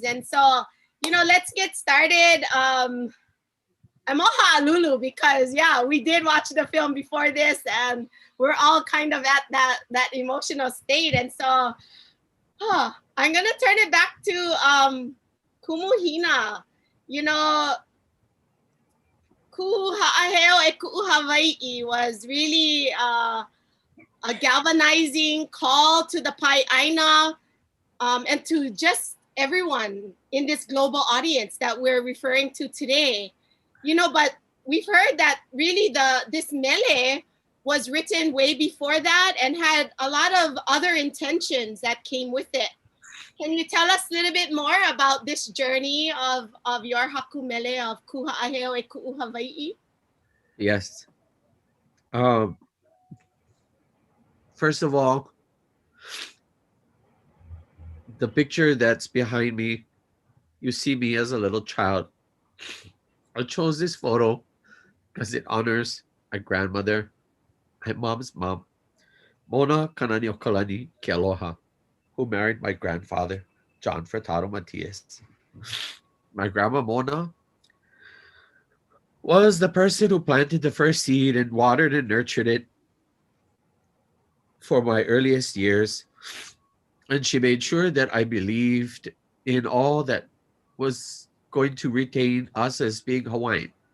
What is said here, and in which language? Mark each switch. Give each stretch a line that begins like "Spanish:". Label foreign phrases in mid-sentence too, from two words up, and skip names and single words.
English: And so, you know, let's get started. I'm all ha'alulu because, yeah, we did watch the film before this, and we're all kind of at that emotional state. And so I'm going to turn it back to Kumuhina. You know, Kuʻu Haʻaheo e Kuʻu Hawaiʻi was really a galvanizing call to the ʻāina and to just everyone in this global audience that we're referring to today. You know, but we've heard that really this mele was written way before that and had a lot of other intentions that came with it. Can you tell us a little bit more about this journey of your
Hawaiian: haku mele
English: of Kuʻu Haʻaheo e Kuʻu Hawaiʻi? Yes. First of all, the picture that's behind me, you see me as a little child. I chose this photo because it honors my grandmother, my mom's mom, Mona ʻīolani ke aloha, who married my grandfather, John Furtado Matias. My grandma Mona was the person who planted the first seed and watered and nurtured it for my earliest years. And she made sure that I believed in all that was going to retain us as being Hawaiian.